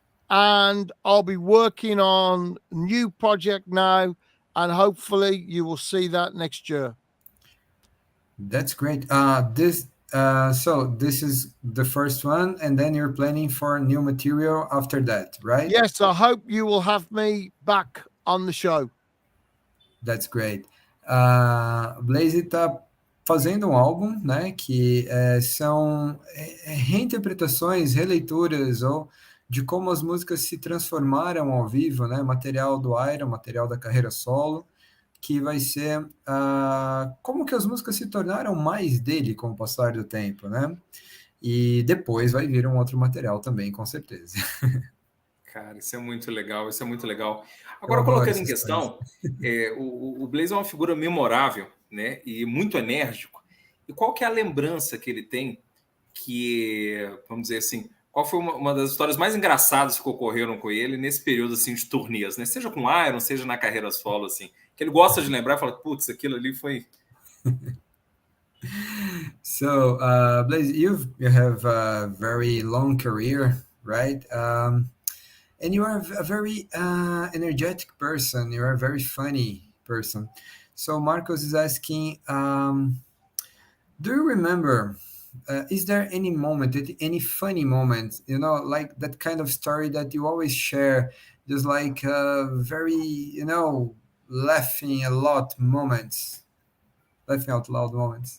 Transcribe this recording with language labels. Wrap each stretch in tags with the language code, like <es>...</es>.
<en>And I'll be working on a new project now, and hopefully you will see that next year. That's great. So this is the first one, and then you're planning for new material after that, right? Yes, I hope you will have me back on the show. That's great.</en> <pt>Blayse está fazendo um álbum, né, que são reinterpretações, releituras ou de como as músicas se transformaram ao vivo, né, material do Iron, material da carreira solo, que vai ser como que as músicas se tornaram mais dele com o passar do tempo, né? E depois vai vir um outro material também, com certeza. Cara, isso é muito legal, isso é muito legal. Agora, colocando em questão, o Blayse é uma figura memorável, né? E muito enérgico. E qual que é a lembrança que ele tem que, vamos dizer assim, qual foi uma das histórias mais engraçadas que ocorreram com ele nesse período assim de turnês, né? Seja com Iron, seja na carreira solo, assim, que ele gosta de lembrar e fala, putz, aquilo ali foi...</pt> <en>So, Blayse, you have a very long career, right? And you are a very energetic person. You are a very funny person. So Marcos is asking, do you remember, is there any moment, any funny moment, you know, like that kind of story that you always share, just like very, you know, laughing a lot moments, laughing out loud moments?</en>